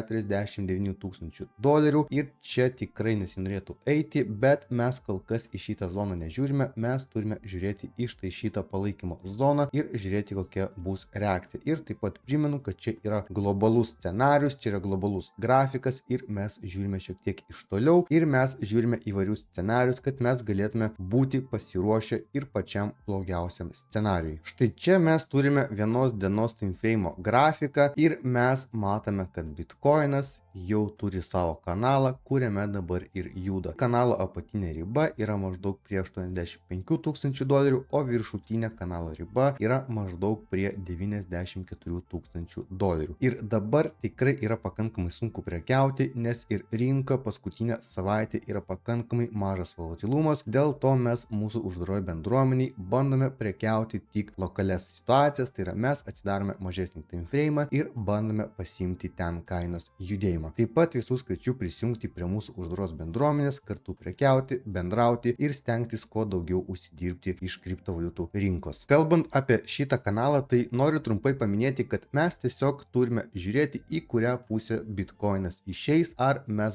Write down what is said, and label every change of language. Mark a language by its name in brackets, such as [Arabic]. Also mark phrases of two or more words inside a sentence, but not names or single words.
[Lithuanian] 49 tūkstančių dolerių ir čia tikrai nesinorėtų eiti, bet mes kol kas į šitą zoną nežiūrime, mes turime žiūrėti į štai šitą palaikymo zoną ir žiūrėti kokia bus reakcija. Ir taip pat primenu, kad čia yra globalus scenarius, čia yra globalus grafikas ir mes žiūrime šiek tiek iš toliau ir mes žiūrime įvairius scenarius, kad mes galėtume būti pasiruošę ir pačiam blogiausiam scenarijui. Štai čia mes turime vienos dienos [English] time frame [Lithuanian] grafiką ir mes matome, kad bitkoinas jau turi savo kanalą, kuriame dabar ir juda. Kanalo apatinė riba yra maždaug prie 85 tūkstančių dolerių, o viršutinė kanalo riba yra maždaug prie 94 tūkstančių dolerių. Ir dabar tikrai yra pakankamai sunku prekiauti, nes ir rinka paskutinę savaitę yra pakankamai mažas volatilumas, dėl to mes mūsų uždaroj bendruomeniai bandome prekiauti tik lokalias situacijas, tai yra mes atsidarome mažesnį [English] time frame [Lithuanian] ir bandome pasiimti ten kainos judėjimą. Taip pat visus kviečiu prisijungti prie mūsų uždaros bendruomenės, kartu prekiauti, bendrauti ir stengtis kuo daugiau užsidirbti iš kriptovaliutų rinkos. Kalbant apie šitą kanalą, tai noriu trumpai paminėti, kad mes tiesiog turime žiūrėti, į kurią pusę bitkoinas išeis, ar mes